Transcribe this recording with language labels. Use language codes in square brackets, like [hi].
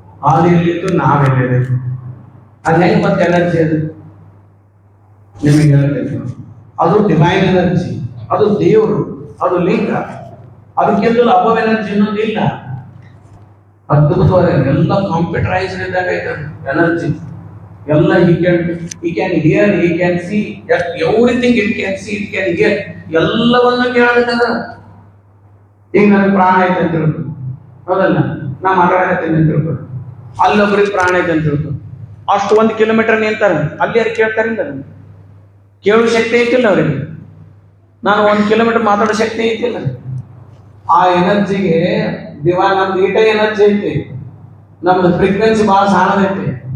[kn] ಆದಿಯಲ್ಲಿದ್ದು ನಾವೆಲ್ಲಿದೆ, ಅದು ಹೆಂಗ್ ಬಂತ ಎನರ್ಜಿ? ಅದು ನಿಮಗೆ ಹೇಳ್ತೇನೆ. ಅದು ಡಿವೈನ್ ಎನರ್ಜಿ, ಅದು ದೇವರು, ಅದು ಲಿಂಗ. ಅದಕ್ಕಿಂತಲೂ ಅಬವ್ ಎನರ್ಜಿ ಇನ್ನೊಂದು ಇಲ್ಲ. ಅದ್ಭುತವಾದ ಎಲ್ಲ ಕಾಂಪ್ಯೂಟರೈಸ್ಡ್ ಇದ್ದಾಗ ಎನರ್ಜಿ ಎಲ್ಲ. [en] he can hear, he can see everything, it can see, it can hear. [kn] ಎಲ್ಲವನ್ನು ಕೇಳಬೇಕಂದ್ರೆ ಈಗ ನನಗೆ ಪ್ರಾಣ ಐತೆ ಅಂತ ತಿಳ್ಕೊ, ಹೌದಲ್ಲ? ನಾ ಮಾತಾಡಕತ್ತೀನಿ ಅಂತ ತಿಳ್ಕೊ, ಅಲ್ಲೊಬ್ರಿಗೆ ಪ್ರಾಣ ಐತೆ ಅಂತ ತಿಳ್ಕೊ. ಅಷ್ಟು 1 ಕಿಲೋಮೀಟರ್ ನಿಂತಾರೆ, ಅಲ್ಲಿ ಯಾರು ಕೇಳ್ತಾರಿಂದ? ಕೇಳುವ ಶಕ್ತಿ ಐತಿಲ್ಲ ಅವ್ರಿಗೆ. ನಾನು 1 ಕಿಲೋಮೀಟರ್ ಮಾತಾಡೋ ಶಕ್ತಿ ಐತಿಲ್ಲ. ಆ ಎನರ್ಜಿಗೆ ನಮ್ದು ಈಟ ಎನರ್ಜಿ ಐತಿ, ನಮ್ದು ಫ್ರೀಕ್ವೆನ್ಸಿ ಬಹಳ ಸಣ್ಣದೈತಿ.